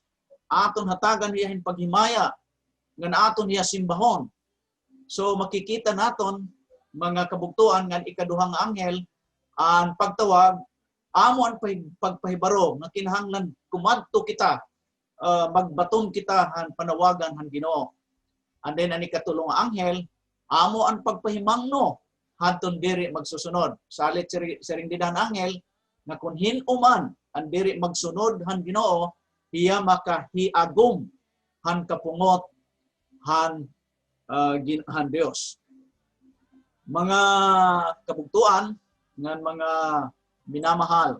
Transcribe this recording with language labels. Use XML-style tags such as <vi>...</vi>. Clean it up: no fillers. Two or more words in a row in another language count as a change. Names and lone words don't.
<war>Aton hatagan niya hin paghimaya ngan aton niya simbahon. So makikita naton mga kabugtuan ngan ikaduhang anghel ang pagtawag amo ang pagpahibaro nga kinahanglan kumadto kita magbaton kita han panawagan han Ginoo.</war> <en>And then</en> <war>ang ikatulong anghel amo ang pagpahimangno hadton diri magsusunod. Salit siring didan anghel nga kun hinuman ang diri magsunod han Ginoo, iya makahiagom han kapungot han Dios. Mga kabugtuan ngan mga minamahal.</war>